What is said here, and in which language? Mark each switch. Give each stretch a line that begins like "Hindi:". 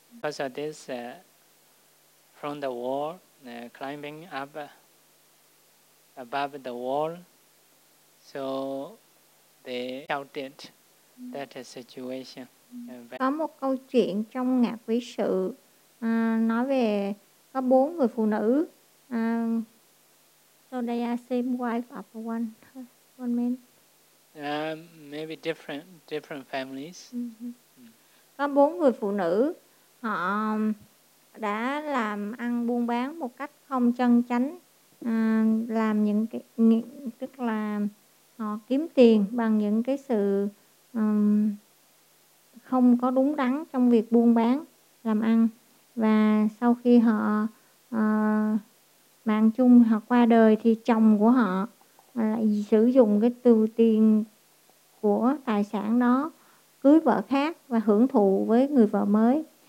English: Because of this, from the wall, climbing up above the wall, so they shouted that situation.
Vietnamese: Có một câu chuyện trong Ngạc Vĩ Sự nói về có bốn người phụ nữ.
English: So they are same wife of one man. Maybe different families.
Vietnamese: Có bốn người phụ nữ. Họ đã làm ăn buôn bán một cách không chân chánh, làm những cái, tức là họ kiếm tiền bằng những cái sự không có đúng đắn trong việc buôn bán làm ăn, và sau khi họ mạng chung, họ qua đời thì chồng của họ lại sử dụng cái từ tiền của tài sản đó cưới vợ khác và hưởng thụ với người vợ mới.